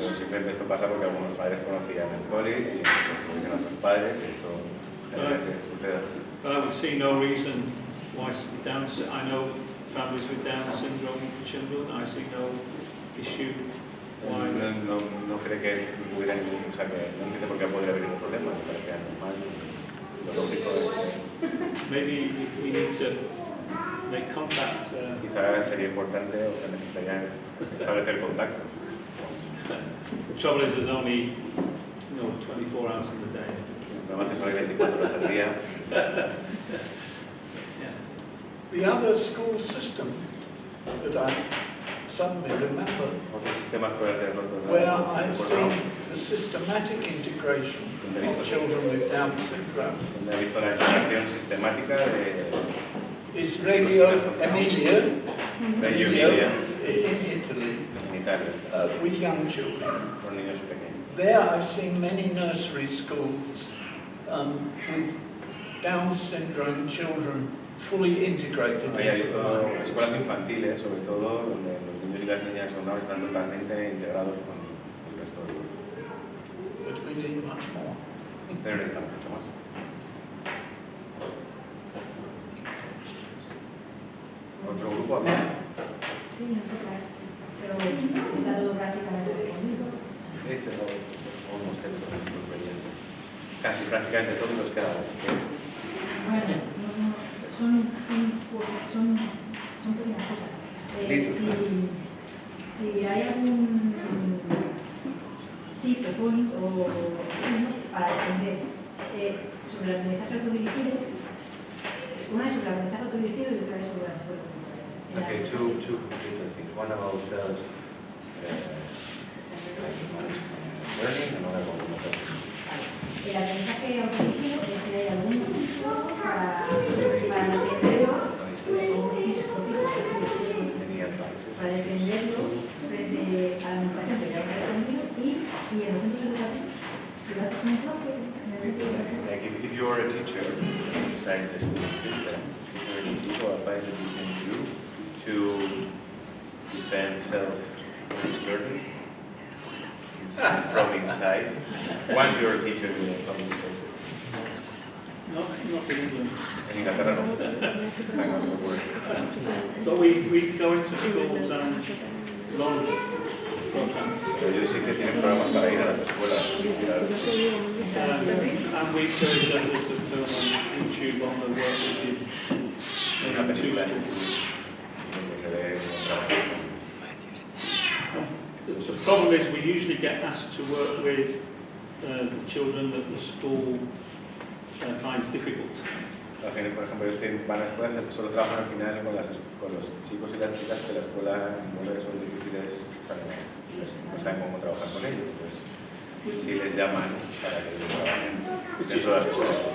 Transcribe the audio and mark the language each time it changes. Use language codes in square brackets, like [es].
[es] Pero simplemente esto pasa porque algunos padres conocían el college y entonces conocen a otros padres y esto genera que suceda. [en] But I would see no reason I know families with Down syndrome children, I see no issue. Why? [es] No cree que hubiera ningún, o sea, que no entiende por qué podría haber ningún problema, me parece normal. Lo lógico es... [en] Maybe we need to make contact. [es] Quizá sería importante, o sea, necesitaría establecer contacto. [en] The trouble is there's only 24 hours in the day. [es] Además que solo hay 24 horas al día. [en] Yeah. The other school system that I suddenly remember, [es] Otro sistema escolar de [en] where I've seen the systematic integration of children with Down syndrome, [es] donde he visto la integración sistemática de [en] is Radio Emilia [es] Reggio Emilia [en] in Italy [es] en Italia, [en] with young children. [es] con niños pequeños. [en] There I've seen many nursery schools with Down syndrome children fully integrated. [es] He visto escuelas infantiles, sobre todo, donde los niños y las niñas están totalmente integrados con el resto del grupo. [en] But we need much more. [es] Pero necesitamos mucho más. ¿Otro grupo? Sí, no sé, claro. Pero está todo prácticamente respondido. Ese es [en] almost everything. [es] Casi prácticamente todos los quedan. Bueno, son pequeñas cosas. Si hay algún tipo, point o para defender sobre el aprendizaje autodirigido, una es sobre el aprendizaje autodirigido y otra es sobre la escuela. [en] Okay, two different things. One about learning and another about [es] El aprendizaje autodirigido es si hay algún recurso para defenderlo, para defenderlo frente a la administración que ya está respondido y en los centros educativos, si lo haces con clase, [en] like if you're a teacher inside the school system, is there any tip or advice that you can do to defend self-learning from inside once you're a teacher in a public space? Not in England. [es] En Inglaterra no. [en] Hang on, no worry. But we go into schools and long programs. [es] Pero ellos sí que tienen programas para ir a las escuelas. [en] And we encourage them to film on YouTube on the work we did [es] Una [en] in two [es] película [en] schools. [es] donde se ve un trabajo. [en] The problem is we usually get asked to work with children that the school finds difficult. [es] Por ejemplo, ellos que van a escuelas solo trabajan al final con los chicos y las chicas que la escuela no les son difíciles, o sea, no saben cómo trabajar con ellos. Pues sí les llaman para que ellos trabajen dentro de las escuelas.